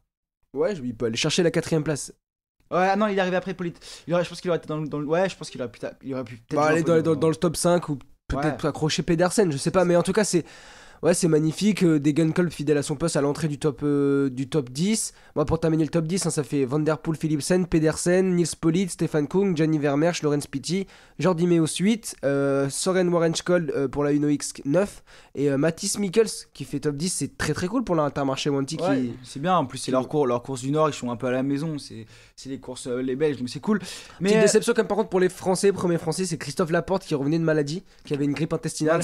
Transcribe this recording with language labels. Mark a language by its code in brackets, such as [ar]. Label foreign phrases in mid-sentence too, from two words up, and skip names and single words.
[fr] Ouais, il peut aller chercher la 4ème place. Ouais, non, il est arrivé après Polit. Je pense qu'il aurait été ouais, je pense qu'il aurait pu peut-être aller dans le top 5 ou peut-être accrocher Pedersen, je sais pas, mais en tout cas, c'est. Ouais, c'est magnifique. Degenkolb fidèle à son poste à l'entrée du top 10. Moi, pour terminer le top 10, ça fait Van Der Poel, Philipsen, Pedersen, Nils Politt, Stefan Kung, Gianni Vermeersch, Laurens Pittier, Jordi Meeus 8, Soren Warenskold pour la Uno X 9, et Mathis Mikkels qui fait top 10. C'est très cool pour l'Intermarché Wanty. Ouais, c'est bien. En plus, c'est leur course du Nord. Ils sont un peu à la maison. C'est les courses les Belges, donc c'est cool. Mais petite déception, comme par contre, pour les Français. Premier Français, c'est Christophe Laporte qui revenait de maladie, qui avait une grippe intestinale.